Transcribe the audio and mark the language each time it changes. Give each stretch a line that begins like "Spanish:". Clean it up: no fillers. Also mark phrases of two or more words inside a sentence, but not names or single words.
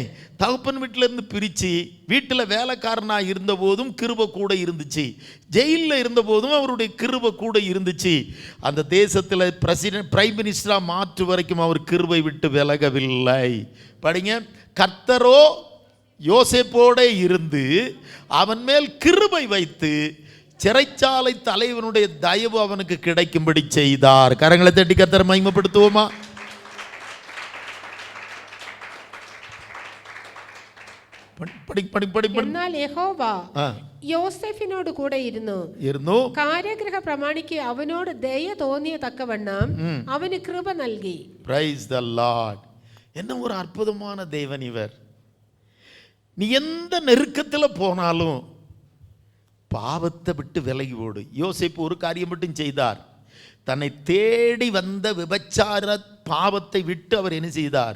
Tamil: தகப்பன் வீட்டிலேருந்து பிரித்து வீட்டில் வேலைக்காரனாக இருந்தபோதும் கிருபை கூட இருந்துச்சு, ஜெயிலில் இருந்தபோதும் அவருடைய கிருபை கூட இருந்துச்சு, அந்த தேசத்தில்
English: prime ministerஆக
Tamil: மாற்று வரைக்கும் அவர் கிருபை விட்டு விலகவில்லை. படிங்க. கர்த்தரோ யோசேப்போட இருந்து அவன் மேல் கிருபை வைத்து சிறைச்சாலை தலைவனுடைய தயவு அவனுக்கு கிடைக்கும்படி செய்தார். கரங்களை தட்டி கர்த்தரை மகிமைப்படுத்துவோமா?
Malayalam: എന്നാൽ യഹോവ യോസേഫിനോട് കൂടെ ഇരുന്നു കാരാഗൃഹ പ്രമാണിക്ക് അവനോട് ദയ തോന്നിയ തക്കവണ്ണം അവന് കൃപ നൽകി.
English: Praise the Lord.
Tamil: என்ன ஒரு அற்புதமான தேவன் இவர். நீ எந்த நெருக்கத்தில் போனாலும் பாவத்தை விட்டு விலகி ஓடு. யோசேப்பு ஒரு காரியம் மட்டும் செய்தார். தன்னை தேடி வந்த விபச்சார பாவத்தை விட்டு அவர் என்ன செய்தார்?